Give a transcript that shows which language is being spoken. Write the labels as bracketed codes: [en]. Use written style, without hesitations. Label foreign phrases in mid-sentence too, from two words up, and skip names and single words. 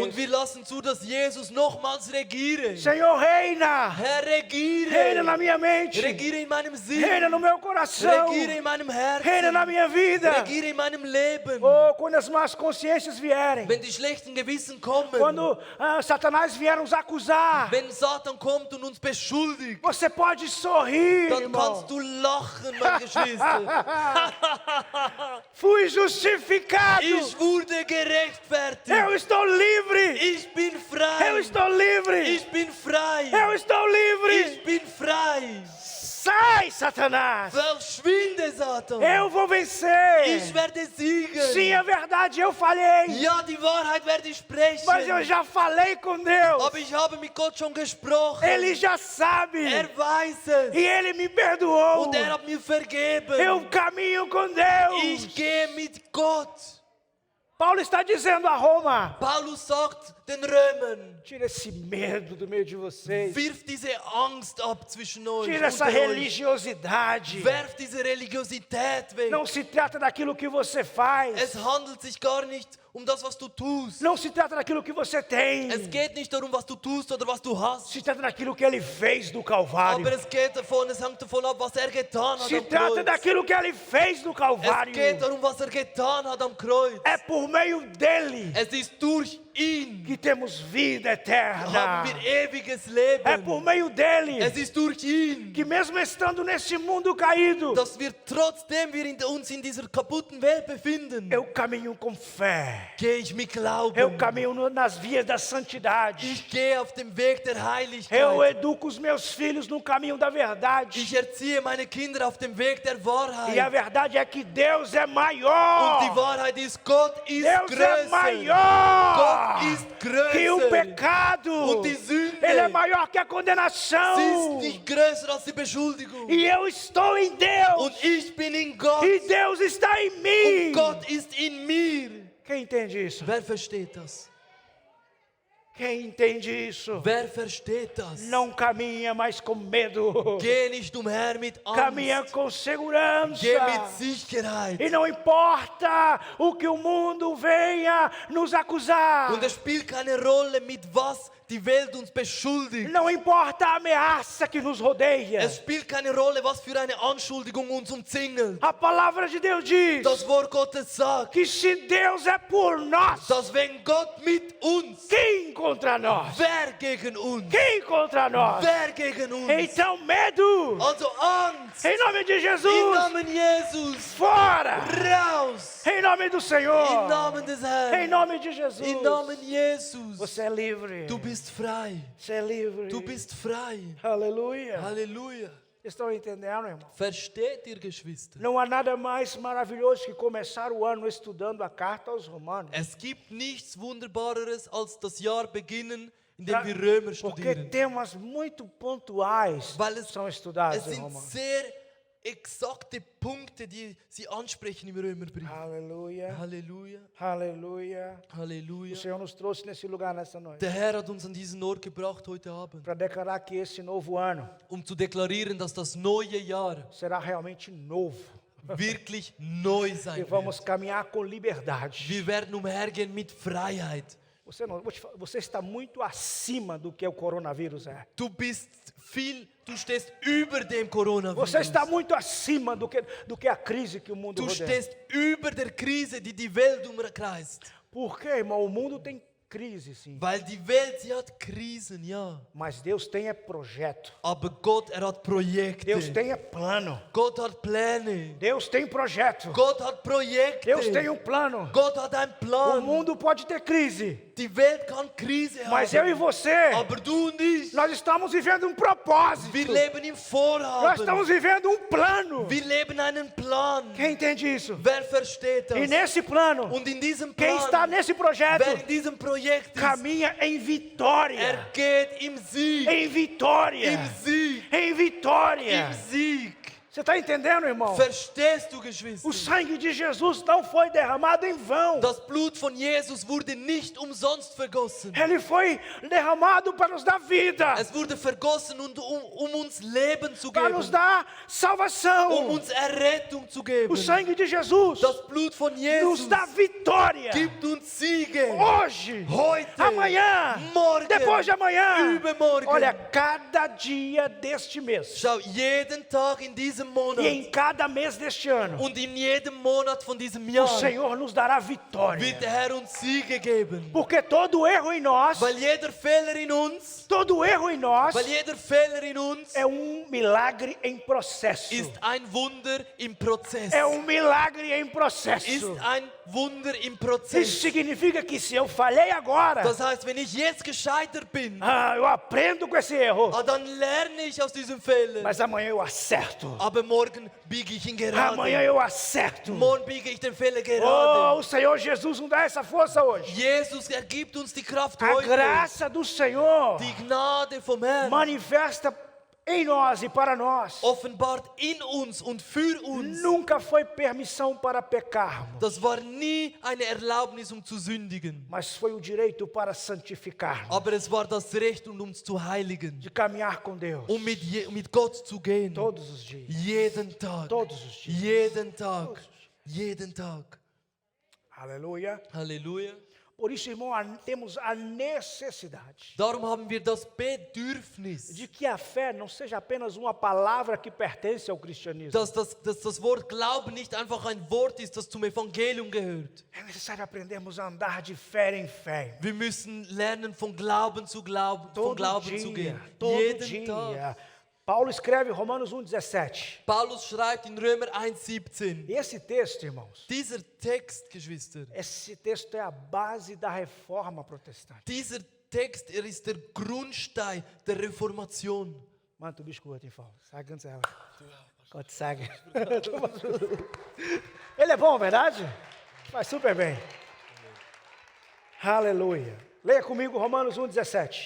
[de] Und wir lassen zu, dass Jesus nochmals regiere. [pt] Senhor, reina! [de] Herr, [pt] Reina na [de] regiere. [pt] minha mente. [de] Regiere in meinem Sinn. [pt] Reina no meu coração. [de] Regiere in meinem [pt] Reina na [de] Herzen. [pt] minha vida. [de] Regiere in meinem Leben. [pt] Oh, quando as más consciências vierem. [de] Wenn die schlechten Gewissen kommen, [pt] Quando Satanás vier nos acusar. [de] wenn Satan kommt und uns beschuldigt, [pt] Você pode sorrir, [de] dann [pt] irmão. [de] kannst du lachen, mein Geschwister. [pt] Fui justificado. [de] Ich wurde gerechtfertigt. [pt] Eu estou livre. [de] Ich bin [pt] Eu [de] frei. [pt] estou livre. [de] Ich bin frei. [pt] Eu estou livre. [de] Ich bin frei. [pt] Sai, Satanás. [de] Verschwinde, Satan. [pt] Eu vou vencer. [de] Ich werde siegen. [pt] Sim, é verdade, eu falhei. [de] Ja, die Wahrheit werde ich sprechen. [pt] Mas eu já falei com Deus. [de] Aber ich habe mit Gott schon gesprochen. [pt] Ele já sabe. [de] Er weiß es. [pt] E Ele me perdoou. [de] Und er hat mir vergeben. [pt] Eu caminho com Deus. [de] Ich gehe mit Gott. [pt] Paulo está dizendo a Roma: [de] Paulus sagt den Römern. [pt] Tira esse medo do meio de vocês. [de] Wirf diese Angst ab zwischen euch. [pt] Tira essa [de] unter euch. [pt] religiosidade. [de] Werf diese Religiosität weg. [pt] Não se trata daquilo que você faz. [de] Es handelt sich gar nicht um das, was du tust. [pt] Não se trata daquilo que você tem. [de] Es geht nicht darum, was du tust oder was du hast. [pt] Se trata daquilo que ele fez no Calvário. [de] Aber es hängt davon ab, was getan hat [pt] Se [de] am [pt] trata [de] Kreuz. [pt] daquilo que ele fez no [de] Es [pt] Calvário. [de] geht darum, was getan hat am Kreuz. [pt] É por meio dele [de] Es ist durch ihn [pt] que temos vida eterna. [de] haben wir ewiges [pt] É por [de] Leben. [pt] meio dele [de] Es ist durch ihn, [pt] que mesmo estando nesse mundo caído, [de] dass wir trotzdem uns in dieser kaputten Welt befinden, [pt] eu caminho com fé. [de] gehe ich mit [pt] Eu [de] Glauben. [pt] caminho nas vias da santidade. [de] Ich gehe auf dem Weg der [pt] Eu [de] Heiligkeit. [pt] educo os meus filhos no caminho da verdade. [de] Ich erziehe meine Kinder auf dem Weg der [pt] E a [de] Wahrheit. [pt] verdade é que Deus é [de] Und die [pt] maior. [de] Wahrheit ist, Gott ist [pt] Deus é [de] größer. [pt] maior [de] Gott ist [pt] que o [de] größer. [pt] pecado. [de] Und die Sünde. [pt] Ele é maior que a [de] Sie ist [pt] condenação. [de] nicht größer als die Beschuldigung. [pt] E eu estou em Deus. [de] Und ich bin in Gott. [pt] E Deus está em [de] Und [pt] mim. [de] Gott ist in mir. [pt] Quem entende isso? [de] Wer versteht das? [pt] Quem entende isso? [de] Wer versteht das? [pt] Não caminha mais com medo. [de] Geh nicht umher mit [pt] Caminha [de] Angst. [pt] com segurança. [de] Geh mit Sicherheit. [pt] E não importa o que o mundo venha nos acusar. [de] Und es spielt keine Rolle, mit was die Welt uns beschuldigt. [pt] Não importa a ameaça que nos rodeia. [de] Es spielt keine Rolle, was für eine Anschuldigung uns umzingelt. [pt] A palavra de Deus diz [de] Das Wort Gottes sagt, [pt] que se Deus é por nós, [de] dass wenn Gott mit uns, [pt] quem contra nós? [de] wer gegen uns? [pt] Quem contra nós? [de] Wer gegen uns? [pt] Então medo, [de] Also Angst, [pt] em nome de [de] im [pt] Jesus, [de] Namen Jesus, [pt] fora, [de] raus, [pt] em nome do [de] im [pt] Senhor, [de] Namen des [pt] em [de] Herrn, [pt] nome de Jesus. [de] im Namen Jesus. [pt] Você é livre, [de] Du bist frei, [pt] você é livre. [de] du bist frei. [pt] Aleluia. [de] Halleluja. [pt] Estão entendendo, irmão? [de] Versteht ihr, Geschwister? [pt] Não há nada mais maravilhoso que começar o ano estudando a carta aos Romanos. [de] Es gibt nichts Wunderbareres, als das Jahr beginnen, indem wir Römer [pt] Porque [de] studieren. [pt] temas muito pontuais [de] Weil es, [pt] são estudados [de] es [pt] em [de] sind [pt] Romanos. [de] sehr exakte Punkte, die sie ansprechen im Römerbrief. [pt] Aleluia, [de] Halleluja, [pt] aleluia. O [de] Halleluja. [pt] Senhor nos trouxe nesse lugar nessa noite [de] Der Herr hat uns an diesen Ort gebracht heute Abend, [pt] para declarar que esse novo ano [de] zu deklarieren, dass das neue Jahr [pt] será realmente novo. [de] wirklich neu [pt] E [de] sein [pt] vamos [de] wird. [pt] caminhar com liberdade. [de] Wir werden umhergehen mit Freiheit. [pt] Você está muito acima do que o coronavírus é. [de] Du stehst über dem Coronavirus. [pt] Você está muito acima do que a crise que o mundo [de] Du [pt] rodeia. [de] stehst über der Krise, die die Welt umkreist. [pt] Por quê, irmão? O mundo tem crise, sim. [de] Weil die Welt, sie hat Krisen, ja. [pt] Mas Deus tem projeto. [de] Aber Gott, hat Projekte. [pt] Deus tem plano. [de] Gott hat Pläne. [pt] Deus tem projeto. [de] Gott hat Projekte. [pt] Deus tem plano. [de] Gott hat einen [pt] O [de] Plan. [pt] mundo pode ter crise, [de] Die Welt kann Krise [pt] mas [de] haben. [pt] eu e você, [de] Aber du und ich, [pt] nós estamos vivendo propósito. [de] wir leben im [pt] Nós [de] Vorhaben. [pt] estamos vivendo plano. [de] Wir leben einen Plan. [pt] Quem entende isso? [de] Wer versteht [pt] E [de] das? [pt] nesse plano, [de] Und in diesem [pt] quem está [de] Plan, [pt] nesse projeto, [de] wer in diesem Projekt ist, [pt] caminha em vitória. [de] geht im Sieg. [pt] Em vitória. [de] Im Sieg. [pt] Em vitória. [de] Im Sieg. [pt] Você está entendendo, irmão? [de] Verstehst du, [pt] O [de] Geschwister? [pt] sangue de Jesus não foi derramado em vão. [de] Das Blut von Jesus wurde nicht umsonst vergossen. [pt] Ele foi derramado para nos dar vida, [de] Es wurde vergossen, um uns Leben zu [pt] para [de] geben, [pt] nos dar salvação. [de] uns Errettung zu geben. [pt] O sangue de Jesus [de] Das Blut von [pt] nos [de] Jesus [pt] dá vitória. [de] gibt uns Siege. [pt] Hoje, [de] Heute, [pt] amanhã, [de] morgen, [pt] depois de amanhã. [de] übermorgen. [pt] Olha, cada dia deste mês [de] Schau, jeden Tag in diesem Monat [pt] e em cada mês deste ano, [de] und in jedem Monat von diesem [pt] o [de] Jahr [pt] Senhor nos dará vitória. [de] wird der Herr uns Siege geben. [pt] Porque todo erro em nós, [de] Weil jeder Fehler in uns, [pt] todo erro em nós [de] weil jeder Fehler in uns [pt] é milagre em processo. [de] ist ein Wunder im Prozess. [pt] É milagre em processo. [de] Ist ein Wunder im [pt] Isso [de] Prozess. [pt] significa que se eu falhei agora, [de] Das heißt, wenn ich jetzt gescheitert bin, [pt] eu aprendo com esse erro, [de] dann lerne ich aus diesem Fehler. [pt] mas amanhã eu acerto. [de] Aber morgen biege ich ihn gerade. [pt] Amanhã eu acerto. [de] Morgen biege ich den Fehler [pt] Oh, [de] gerade. [pt] o Senhor Jesus nos dá essa força hoje. [de] Jesus, gibt uns die Kraft [pt] A [de] heute. [pt] graça do Senhor [de] Die Gnade vom Herrn [pt] manifesta em nós e para nós. [de] offenbart in uns und für uns. [pt] Nunca foi permissão para pecarmos, [de] Das war nie eine Erlaubnis, um zu sündigen, [pt] mas foi o direito para santificarmos, [de] aber es war das Recht, um uns zu heiligen, [pt] de caminhar com Deus [de] um mit Gott zu gehen. [pt] todos os dias. [de] Jeden Tag. [pt] Todos os dias. [de] Jeden Tag. Jeden Tag. [pt] Aleluia. [de] Halleluja. [pt] Por isso, irmão, temos a necessidade [de] Darum haben wir das Bedürfnis, [pt] de que a fé não seja apenas uma palavra que pertence ao cristianismo. [de] dass das Wort Glauben nicht einfach ein Wort ist, das zum Evangelium gehört. [pt] É necessário aprendermos a andar de fé em fé. [de] Wir müssen lernen, von Glauben zu Glauben, von [pt] Todo [de] Glauben zu gehen. [pt] dia, todo [de] Jeden Tag. [pt] dia. Paulo escreve em Romanos 1,17. [de] Paulus schreibt in Römer 1,17. [pt] E esse texto, irmãos, [de] Dieser Text, Geschwister, [pt] esse texto é a base da reforma protestante. [de] dieser Text, ist der Grundstein der Reformation. Mano, tu biscoito, hein, Paulo? [pt] Segue antes ela. Gott segue. Ele é bom, verdade? Faz super bem. Aleluia. Leia comigo Romanos 1,17.